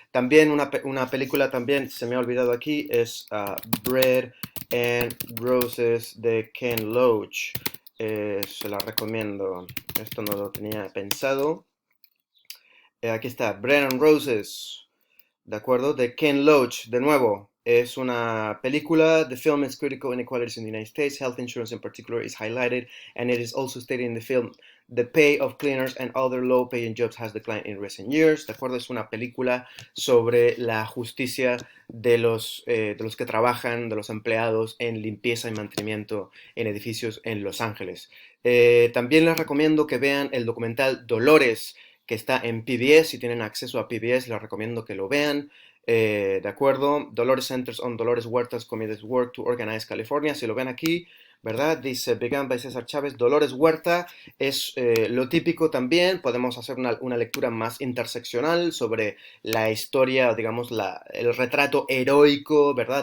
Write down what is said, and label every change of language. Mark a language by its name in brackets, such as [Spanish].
[Spanish] También una película, también se me ha olvidado aquí, es Bread and Roses de Ken Loach. Se la recomiendo. Esto no lo tenía pensado. Aquí está, Bread and Roses, ¿de acuerdo? De Ken Loach, de nuevo. Es una película. [English] The film is critical inequalities in the United States. Health insurance in particular is highlighted, and it is also stated in the film. The pay of cleaners and other low-paying jobs has declined in recent years. [Spanish] ¿De acuerdo? Es una película sobre la justicia de los que trabajan, de los empleados en limpieza y mantenimiento en edificios en Los Ángeles. También les recomiendo que vean el documental Dolores, que está en PBS. Si tienen acceso a PBS, les recomiendo que lo vean. ¿De acuerdo? [English] Dolores Centers on Dolores Huerta's Committed Work to Organize California. [Spanish] Si lo ven aquí, ¿verdad? Dice [English] Began by César Chávez. [Spanish] Dolores Huerta es lo típico también. Podemos hacer una lectura más interseccional sobre la historia, digamos, el retrato heroico, ¿verdad?